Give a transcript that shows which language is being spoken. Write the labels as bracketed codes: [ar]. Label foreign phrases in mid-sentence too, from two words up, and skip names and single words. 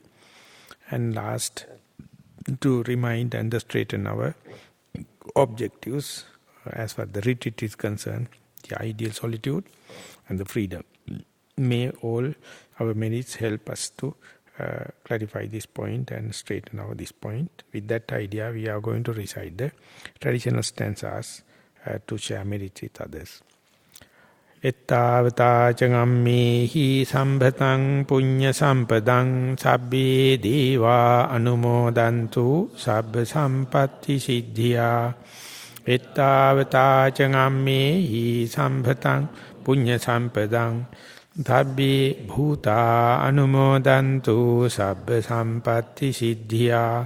[en] And last, to remind and straighten our objectives as far as the retreat is concerned, the ideal solitude and the freedom. May all our merits help us to clarify this point and straighten out this point. With that idea, we are going to recite the traditional stanzas to share merits with others. [pi] Ettavata cangammehi sambhatang punya sampadang sabbe deva anumodantu sabba sampatti siddhya. Ettavata cangammehi sambhatang punya sampadang sabbe bhuta anumodantu sabba sampatti siddhya.